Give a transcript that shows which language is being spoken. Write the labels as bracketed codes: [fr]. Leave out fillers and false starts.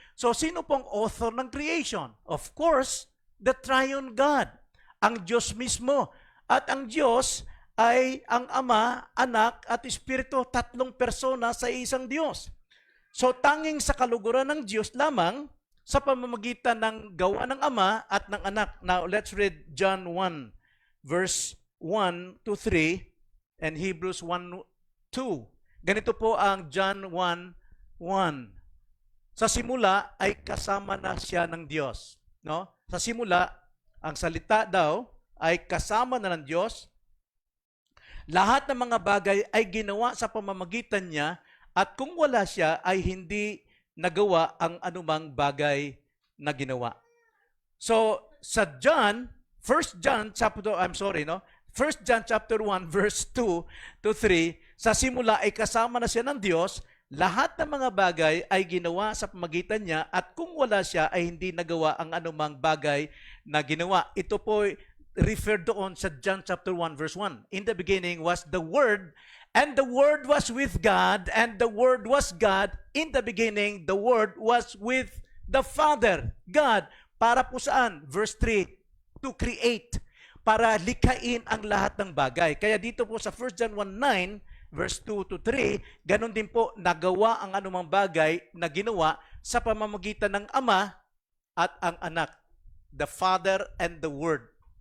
[tl] So sino pong author ng creation? [en] Of course, the triune God. [tl] Ang Diyos mismo. At ang Diyos ay ang Ama, Anak, at Espiritu, 3 persona sa isang Diyos. So tanging sa kaluguran ng Diyos lamang sa pamamagitan ng gawa ng Ama at ng Anak. [en] Now, let's read John 1, verse 1 to 3 and Hebrews 1, 2. [tl] Ganito po ang John 1, 1. Sa simula ay kasama na siya ng Diyos. No? Sa simula, ang salita daw ay kasama na ng Diyos. Lahat ng mga bagay ay ginawa sa pamamagitan niya at kung wala siya ay hindi nagawa ang anumang bagay na ginawa. So, sa John, 1 John chapter 1 John chapter 1 verse 2 to 3, sa simula ay kasama na siya ng Diyos, lahat ng mga bagay ay ginawa sa pamamagitan niya at kung wala siya ay hindi nagawa ang anumang bagay na ginawa. Ito po referred doon sa John chapter 1 verse 1. [en] In the beginning was the Word, and the Word was with God, and the Word was God. In the beginning, the Word was with the Father, God. [tl] Para po saan? Verse 3, [en] to create. [tl] Para likhain ang lahat ng bagay. Kaya dito po sa 1 John 1:9, verse 2 to 3, ganun din po nagawa ang anumang bagay na ginawa sa pamamagitan ng Ama at ang Anak, [en] the Father and the Word.